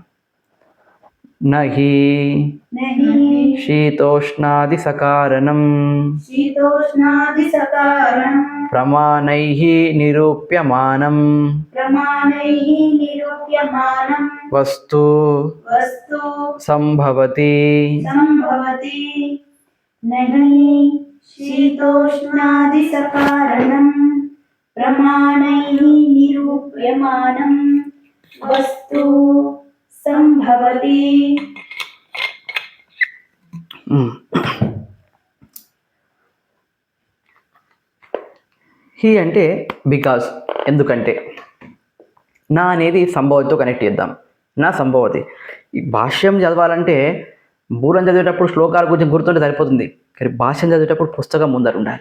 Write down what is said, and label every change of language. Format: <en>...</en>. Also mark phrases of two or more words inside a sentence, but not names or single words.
<sa>నహి శీతోష్ణాది సకారణం ప్రమాణైః నిరూప్యమానం వస్తు సంభవతి. నహి शीतोष्णादिसकारणं प्रमाणैः निरूप्यमानं वस्तु संभवति।</sa> <te>హీ అంటే బికాజ్, ఎందుకంటే. నా అనేది సంభవతితో కనెక్ట్ చేద్దాం.</te> <sa>నా సంభవతి.</sa> <te>ఈ భాష్యం చదవాలంటే మూలం చదివేటప్పుడు శ్లోకాలు కొంచెం గుర్తుంటే సరిపోతుంది, కానీ భాష్యం చదివేటప్పుడు పుస్తకం ముందర ఉండాలి.</te>